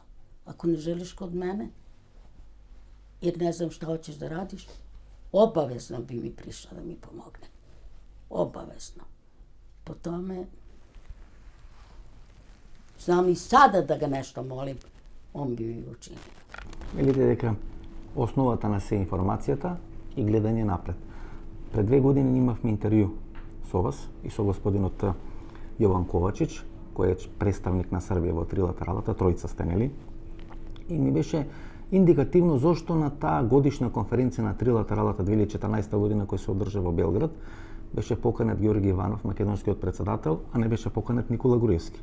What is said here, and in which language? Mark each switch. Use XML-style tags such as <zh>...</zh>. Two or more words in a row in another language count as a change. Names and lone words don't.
<sr>Ako ne želiš kod mene, jer ne znam šta hoćeš da radiš, obavezno bi mi prišla da mi pomogne. Obavezno. Po tome, znam i sada da ga nešto molim, on bi mi učinio.</sr> <mk>Видите дека основата на се информацијата и гледање напред. Пред 2 години имавме интервју со вас и со господинот Јован Ковачич, кој е представник на Србија во трилатералата, тројца сте, нели? И ми беше индикативно зошто на таа годишна конференција на трилатералата 2014 година која се одржа во Белград беше поканет Георги Иванов, македонскиот председател, а не беше поканет Никола Груевски.</mk>